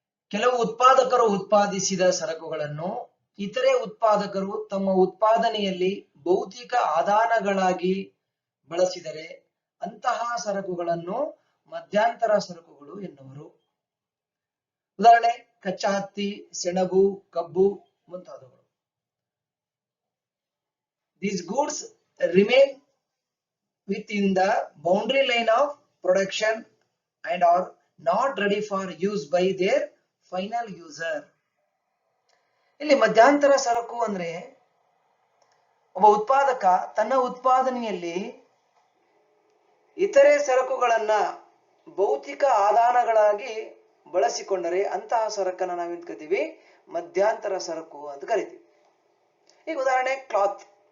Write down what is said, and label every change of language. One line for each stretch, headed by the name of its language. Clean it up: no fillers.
Kannada: ಕೆಲವು ಉತ್ಪಾದಕರು ಉತ್ಪಾದಿಸಿದ ಸರಕುಗಳನ್ನು ಇತರೆ ಉತ್ಪಾದಕರು ತಮ್ಮ ಉತ್ಪಾದನೆಯಲ್ಲಿ ಭೌತಿಕ ಆದಾನಗಳಾಗಿ ಬಳಸಿದರೆ ಅಂತಹ ಸರಕುಗಳನ್ನು ಮಧ್ಯಂತರ ಸರಕುಗಳು ಎನ್ನುವರು. ಉದಾಹರಣೆ ಕಚ್ಚಾ ಹತ್ತಿ, ಸೆಣಬು, ಕಬ್ಬು ಮುಂತಾದವುಗಳು.
English: These goods remain within the boundary line of production and are not ready for use by their final user.
Kannada: ಇಲ್ಲಿ ಮಧ್ಯಂತರ ಸರಕು ಅಂದ್ರೆ ಒಬ್ಬ ಉತ್ಪಾದಕ ತನ್ನ ಉತ್ಪಾದನೆಯಲ್ಲಿ ಇತರೆ ಸರಕುಗಳನ್ನ ಭೌತಿಕ ಆದಾನಗಳಾಗಿ ಬಳಸಿಕೊಂಡರೆ ಅಂತಹ ಸರಕನ್ನ ನಾವೇನ್ ಕರಿತೀವಿ, ಮಧ್ಯಂತರ ಸರಕು ಅಂತ ಕರಿತೀವಿ. ಈಗ ಉದಾಹರಣೆ ಕ್ಲಾತ್.